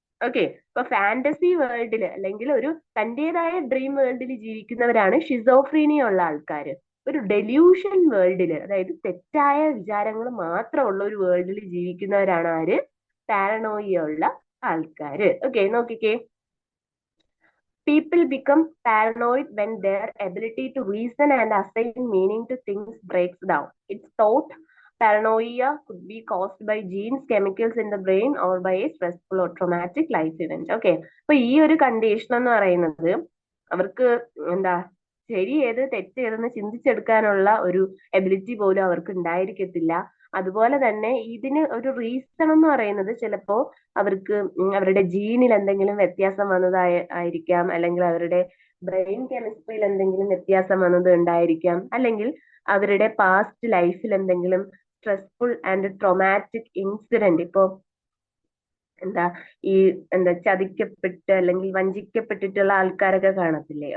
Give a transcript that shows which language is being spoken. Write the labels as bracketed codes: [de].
[ml] Okay, ഇപ്പൊ fantasy വേൾഡിൽ അല്ലെങ്കിൽ ഒരു തന്റേതായ ഡ്രീം വേൾഡിൽ ജീവിക്കുന്നവരാണ് ഷിസോഫ്രീനിയ ഉള്ള ആൾക്കാർ. ഒരു ഡെല്യൂഷൻ വേൾഡില്, അതായത് തെറ്റായ വിചാരങ്ങൾ മാത്രമുള്ള ഒരു വേൾഡിൽ ജീവിക്കുന്നവരാണ് ആര്, പാരനോയിയ ഉള്ള ആൾക്കാര്. ഓക്കെ, നോക്കിക്കേ, [en] people become paranoid when their ability to reason and assign meaning to things breaks down. It's thought paranoia could be caused by genes, chemicals in the brain or by a stressful or traumatic life event. [ml] Okay, അപ്പൊ ഈ ഒരു condition എന്ന് പറയുന്നത് അവർക്ക് എന്താ ശരി ഏത് തെറ്റ് ഏതെന്ന് ചിന്തിച്ചെടുക്കാനുള്ള ഒരു എബിലിറ്റി പോലും അവർക്ക് ഉണ്ടായിരിക്കത്തില്ല. അതുപോലെ തന്നെ ഇതിന് ഒരു റീസൺ എന്ന് പറയുന്നത് ചിലപ്പോ അവർക്ക് അവരുടെ ജീനിൽ എന്തെങ്കിലും വ്യത്യാസം ആയിരിക്കാം, അല്ലെങ്കിൽ അവരുടെ ബ്രെയിൻ കെമിസ്ട്രിയിൽ എന്തെങ്കിലും വ്യത്യാസം വന്നത് ഉണ്ടായിരിക്കാം, അല്ലെങ്കിൽ അവരുടെ പാസ്റ്റ് ലൈഫിൽ എന്തെങ്കിലും സ്ട്രെസ്ഫുൾ ആൻഡ് ട്രോമാറ്റിക് ഇൻസിഡന്റ്, ഇപ്പോ എന്താ ഈ ചതിക്കപ്പെട്ട് അല്ലെങ്കിൽ വഞ്ചിക്കപ്പെട്ടിട്ടുള്ള ആൾക്കാരൊക്കെ കാണത്തില്ലേ.